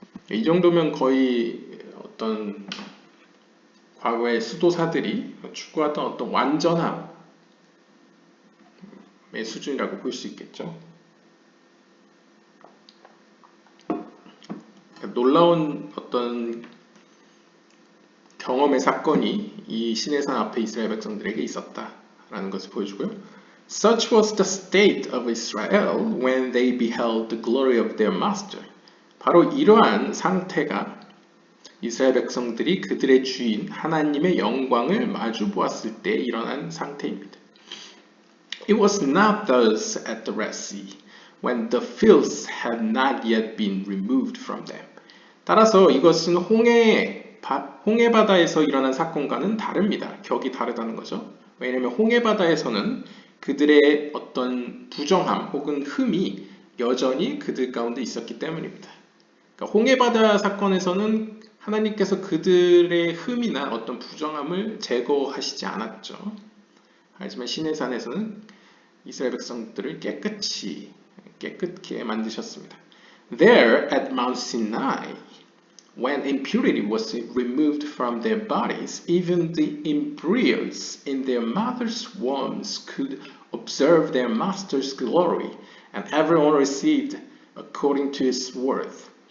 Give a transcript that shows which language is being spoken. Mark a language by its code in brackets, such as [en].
[ko] 이 정도면 거의 어떤 과거의 수도사들이 추구하던 어떤 완전함의 수준이라고 볼 수 있겠죠. 놀라운 어떤 경험의 사건이 이 시내산 앞에 이스라엘 백성들에게 있었다라는 것을 보여주고요. [en] Such was the state of Israel when they beheld the glory of their master. [ko] 바로 이러한 상태가 이스라엘 백성들이 그들의 주인 하나님의 영광을 마주 보았을 때 일어난 상태입니다. [en] It was not thus at the Red Sea, when the filth had not yet been removed from them. [ko] 따라서 이것은 홍해 바다에서 일어난 사건과는 다릅니다. 격이 다르다는 거죠. 왜냐하면 홍해 바다에서는 그들의 어떤 부정함 혹은 흠이 여전히 그들 가운데 있었기 때문입니다. 그러니까 홍해 바다 사건에서는 하나님께서 그들의 흠이나 어떤 부정함을 제거하시지 않았죠. 하지만 시내산에서는 이스라엘 백성들을 깨끗게 만드셨습니다. [en] There at Mount Sinai, when impurity was removed from their bodies, even the embryos in their mother's wombs could observe their master's glory, and everyone received according to his worth.